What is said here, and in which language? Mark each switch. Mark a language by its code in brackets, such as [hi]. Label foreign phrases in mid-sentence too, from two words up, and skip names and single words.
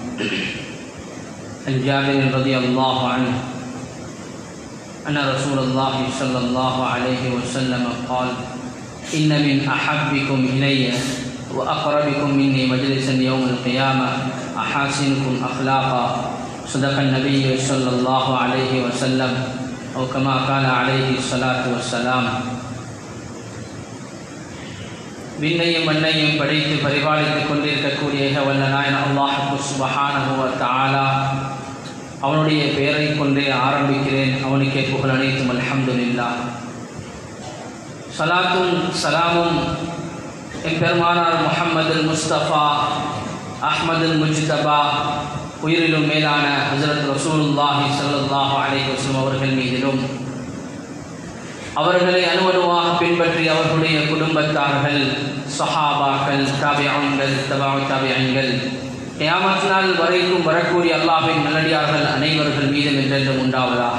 [ar] عن جابر رضي الله عنه أن رسول الله صلى الله عليه وسلم قال إن من أحبكم إلي وأقربكم مني مجلسا يوم القيامة أحاسنكم أخلاقا صدق النبي صلى الله عليه وسلم أو كما قال عليه الصلاة والسلام. [ta] விண்ணையும் மண்ணையும் படைத்து பரிபாலித்துக் கொண்டிருக்கக்கூடிய வல்ல நாயன் [ar] الله سبحانه وتعالى [ta] அவனுடைய பெயரை கொண்டே ஆரம்பிக்கிறேன். அவனுக்கே புகழ் அனைத்தும் அல்ஹம்துலில்லாஹ். சலாத்தும் சலாமும் என் பெருமானார் முஹம்மதுல் முஸ்தபா அஹ்மதுல் முஜ்தபா உயிரிலும் மேலான [ar] حضرة رسول الله صلى الله عليه وسلم [ta] அவர்கள் மீதிலும் அவர்களை அணுவணுவாக பின்பற்றி அவர்களுடைய குடும்பத்தார்கள் சஹாபாக்கள் தாபிஊன்கள் தபஉ தாபிஈன்கள் கியாமத் நாள் வரைக்கும் வரக்கூடிய அல்லாஹ்வின் நல்லடியார்கள் அனைவர்கள் மீதும் என்றென்றும் உண்டாவதாக.